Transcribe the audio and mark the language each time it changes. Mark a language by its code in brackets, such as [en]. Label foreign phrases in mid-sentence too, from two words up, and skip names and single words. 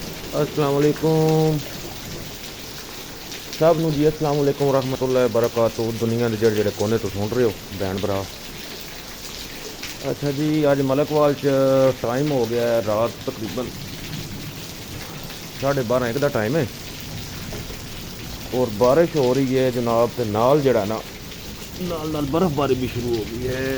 [ar] السلام عليكم [pa] سبھ نوں جی. [ar] السلام عليكم ورحمة الله وبركاته. [pa] دنیا کے جیہڑے جیہڑے کونے تو سن رہے ہو بھین بھرا۔ اچھا جی، اج ملکوال چ ٹائم ہو گیا ہے رات تقریباً 12:30 کا ٹائم ہے اور بارش ہو رہی ہے جناب. تے نال جڑا نا نال برفباری بھی شروع ہو گئی ہے.